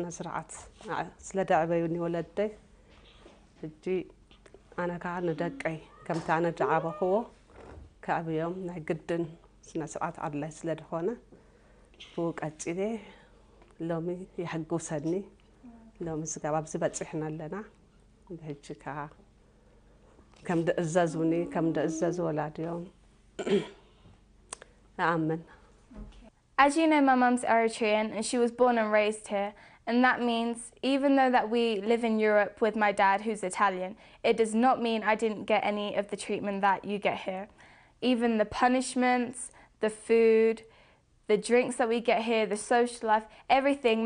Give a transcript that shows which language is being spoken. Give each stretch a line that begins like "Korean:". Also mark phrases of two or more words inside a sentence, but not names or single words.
Tigrinya: ስርዓት ስለ ደዕበዩኒ ወለደይ ሕጂ ኣነ ከዓ ንደቀይ ከምቲ ኣነ ደዓበኽዎ ከዕብዮም ናይ ግድን ስነ ስርዓት ኣድላይ ስለ ዝኾነ ብኡ ቀፂለ ሎሚ ይሕጉሰኒ ሎሚ ስጋብ ኣብዚ በፂሕና ኣለና ሕጂ ከዓ ከም ድእዘዙኒ ከም ድእዘዙ ወላድዮም ኣኣምን
English: As you know, my mum's Eritrean and she was born and raised here. And that means even though that we live in Europe with my dad who's Italian, it does not mean I didn't get any of the treatment that you get here. Even the punishments, the food, the drinks that we get here, the social life, everything.